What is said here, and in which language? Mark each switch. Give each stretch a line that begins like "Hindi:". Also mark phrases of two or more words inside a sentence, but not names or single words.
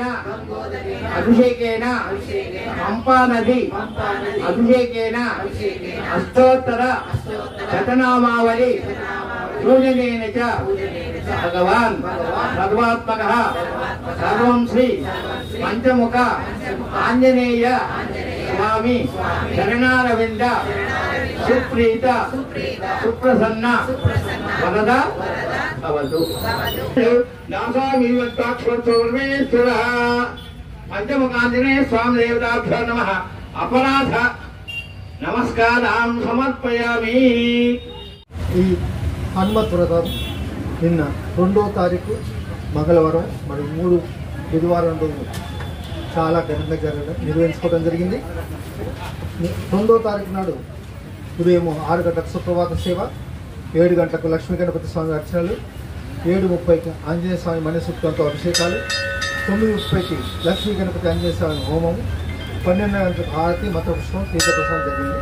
Sanskrit: अभिषेकेन पंपा नदी अभिषेकेन अष्टोत्तर शतनामावली पूजनेन च भगवान् सर्वात्मकः सर्वं श्री पंचमुख आंजनेय स्वामी शरणारविंद सुप्रीत सुप्रसन्न वरद भवतु। नासामीवत्ताक्षरमेश्वरः पंचमुखाञ्जनेय स्वामी देवताभ्यो नमः। अपराध नमस्कारान् समर्पयामि।
Telugu: ఈ హనుమత్ వ్రతం నిన్న 2వ తారీఖు మంగళవారం మరియు 3 బుధవారం రోజు చాలా ఘనంగా నిర్వహించుకోవడం జరిగింది। 2వ తారీఖు నాడు ఉదయం 6 గంటలకు సుప్రభాత సేవ, 7 గంటలకు లక్ష్మీ గణపతి స్వామి అర్చనలు, 7:30కి ఆంజనేయ స్వామి మణిసూక్తంతో అభిషేకాలు, 9:30కి లక్ష్మీ గణపతి ఆంజనేయ స్వామి హోమం, 12 గంటలకు హారతి మంత్రపుష్పం తీర్థప్రసాదం జరిగింది।